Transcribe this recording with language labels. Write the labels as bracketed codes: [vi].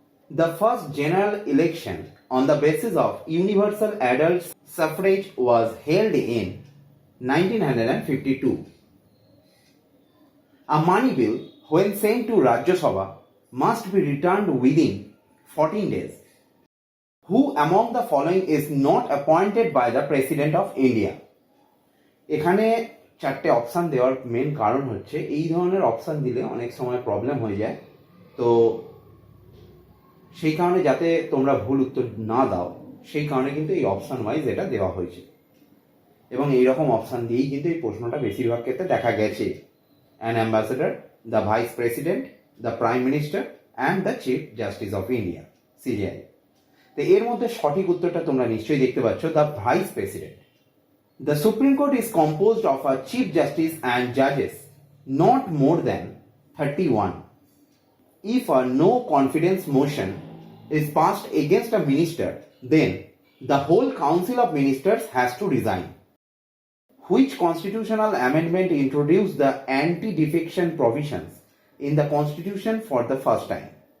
[en] The first general election on the basis of universal adult suffrage was held in 1952. A money bill, when sent to Rajya Sabha, must be returned within 14 days. Who among the following is not appointed by the President of India? [bn] এখানে চারটে option দেওয়ার main কারণ হচ্ছে এই ধরনের option দিলে অনেক সময় প্রবলেম হয়ে যায়। তো সেই কারণে যাতে তোমরা ভুল উত্তর না দাও সেই কারণে কিন্তু এই অপশান ওয়াইজ এটা দেওয়া হয়েছে, এবং এইরকম অপশান দিয়েই কিন্তু এই প্রশ্নটা বেশিরভাগ ক্ষেত্রে দেখা গেছে। [en] An ambassador, the vice president, the prime minister and the chief justice of India, CGI. [bn] তো এর মধ্যে সঠিক উত্তরটা তোমরা নিশ্চয়ই দেখতে পাচ্ছ, [en] The vice president. The supreme court is composed of a chief justice and জাজেস not more than 31. If a no confidence motion is passed against a minister, then the whole council of ministers has to resign. Which constitutional amendment introduced the anti-defection provisions in the Constitution for the first time?